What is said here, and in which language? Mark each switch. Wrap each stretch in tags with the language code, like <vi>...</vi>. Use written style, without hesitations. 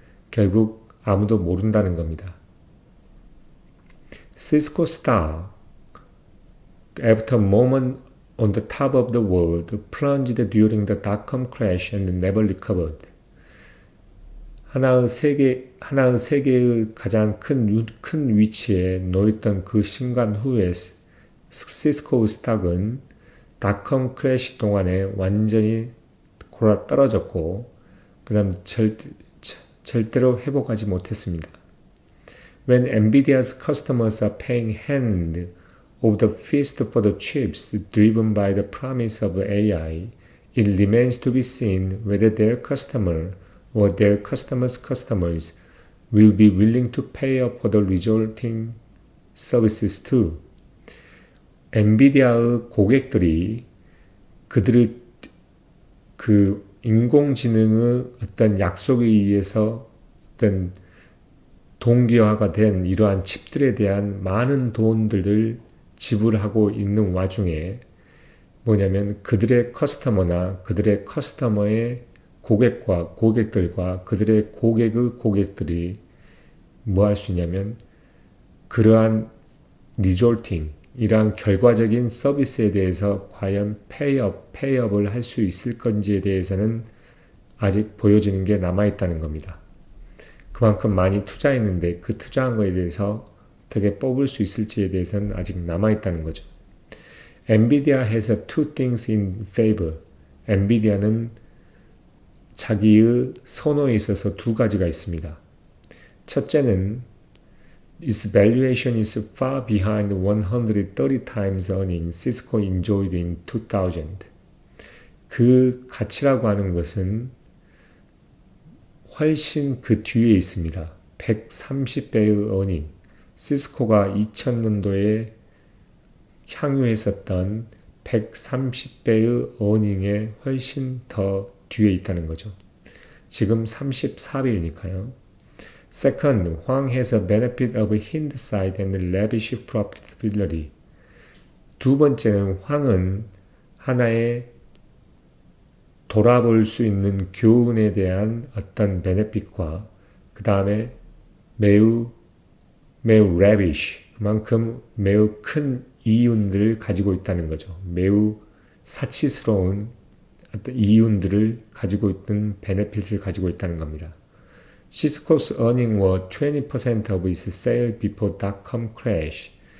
<ko>결국 아무도 모른다는 겁니다.</ko> <en>Cisco stock, after a moment on the top of the world, plunged during the dot-com crash and never recovered.</en> <ko>하나의 세계의 가장 큰 위치에 놓였던 그 순간 후에 시스코의 스탁은 닷컴 크래시 동안에 완전히 골아 떨어졌고 그 다음 절대로 회복하지 못했습니다.</ko> <en>When NVIDIA's customers are paying hand over the fist for the chips driven by the promise of AI, it remains to be seen whether their customer or their customers' customers will be willing to pay up for the resulting services too.</en> <ko>엔비디아의 고객들이 그들의 그 인공지능의 어떤 약속에 의해서 어떤 동기화가 된 이러한 칩들에 대한 많은 돈들을 지불하고 있는 와중에 뭐냐면 그들의 커스터머나 그들의 커스터머의 고객들과 그들의 고객의 고객들이 뭐 할 수 있냐면 그러한 리졸팅 이러한 결과적인 서비스에 대해서 과연 페이업을 할 수 있을 건지에 대해서는 아직 보여지는 게 남아있다는 겁니다. 그만큼 많이 투자했는데 그 투자한 거에 대해서 어떻게 뽑을 수 있을지에 대해서는 아직 남아있다는 거죠.</ko> <en>NVIDIA has two things in favor.</en> <ko>NVIDIA는 자기의 선호에 있어서 두 가지가 있습니다. 첫째는</ko> <en>its valuation is far behind 130 times earnings Cisco enjoyed in 2000.</en> <ko>그 가치라고 하는 것은 훨씬 그 뒤에 있습니다. 130배의 earning. 시스코가 2000년도에 향유했었던 130배의 earning에 훨씬 더 뒤에 있다는 거죠. 지금 34배이니까요.</ko> <en>Second, Huang has a benefit of hindsight and lavish profitability.</en> <ko>두 번째는 황은 하나의 돌아볼 수 있는 교훈에 대한 어떤 베네핏과 그 다음에 매우 lavish, 그만큼 매우 큰 이윤들을 가지고 있다는 거죠. 매우 사치스러운 어떤 이윤들을 가지고 있는 베네핏을 가지고 있다는 겁니다.</ko> <en>Cisco's earnings were 20% of its sales before dot-com crash.</en>